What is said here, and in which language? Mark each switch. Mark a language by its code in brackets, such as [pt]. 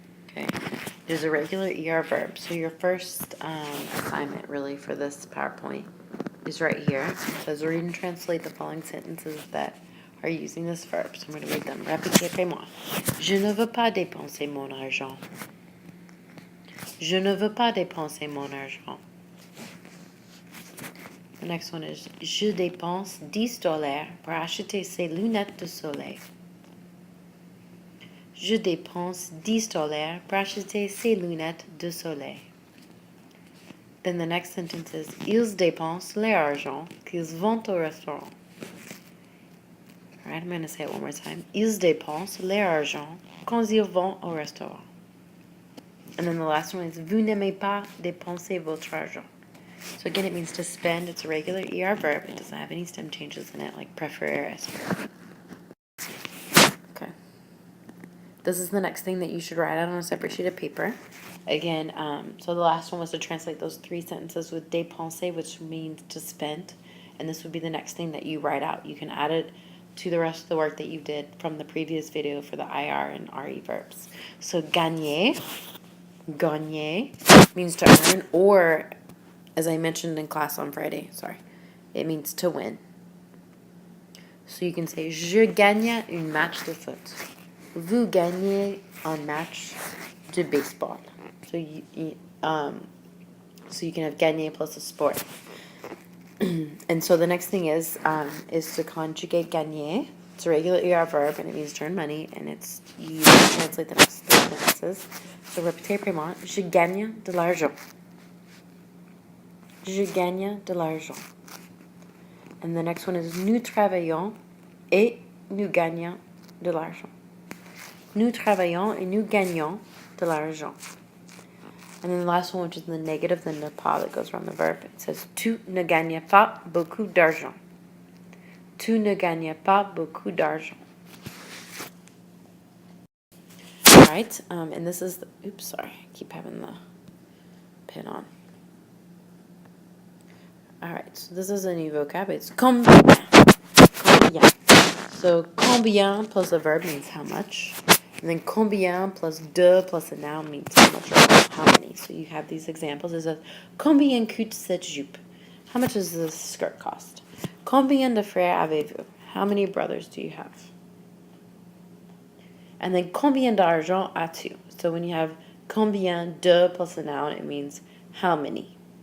[en] Okay, there's a regular ER verb. So your first assignment really for this PowerPoint is right here. It says read and translate the following sentences that are using this verb. So I'm going to read them. [fr] Répétez après moi. Je ne veux pas dépenser mon argent. Je ne veux pas dépenser mon argent. [en] The next one is [fr] je dépense $10 pour acheter ces lunettes de soleil. Je dépense $10 pour acheter ces lunettes de soleil. [en] Then the next sentence is [fr] ils dépensent leur argent qu'ils vont au restaurant. [en] All right, I'm going to say it one more time. [fr] Ils dépensent leur argent quand ils vont au restaurant. [en] And then the last one is [fr] vous n'aimez pas dépenser votre argent. [en] So again, it means to spend. It's a regular ER verb. It doesn't have any stem changes in it, like préférer. Okay. This is the next thing that you should write out on a separate sheet of paper. Again, so the last one was to translate those three sentences with dépenser, which means to spend. And this would be the next thing that you write out. You can add it to the rest of the work that you did from the previous video for the IR and RE verbs. So gagner, gagner means to earn, or as I mentioned in class on Friday, it means to win. So you can say, [fr] je gagne un match de foot. Vous gagnez un match de baseball. [en] So you can have gagner plus a sport. And so the next thing is to conjugate gagner. It's a regular ER verb, and it means to earn money, and you translate the next three sentences. [fr] So répétez après moi, je gagne de l'argent. Je gagne de l'argent. [en] And the next one is [fr] nous travaillons et nous gagnons de l'argent. Nous travaillons et nous gagnons de l'argent. [en] And then the last one, which is the negative, the ne pas that goes around the verb, it says [fr] tu ne gagnes pas beaucoup d'argent. Tu ne gagnes pas beaucoup d'argent. [en] All right, and this is oops, sorry, I keep having the pin on. All right, so this is a new vocab. It's combien. Combien. So combien plus a verb means how much. And then combien plus de plus a noun means how much or how many. So you have these examples. [fr] It says combien coûte cette jupe? [en] How much does this skirt cost? [fr] Combien de frères avez-vous? [en] How many brothers do you have? And then [fr] combien d'argent as-tu? [en] So when you have combien de plus a noun, it means how many.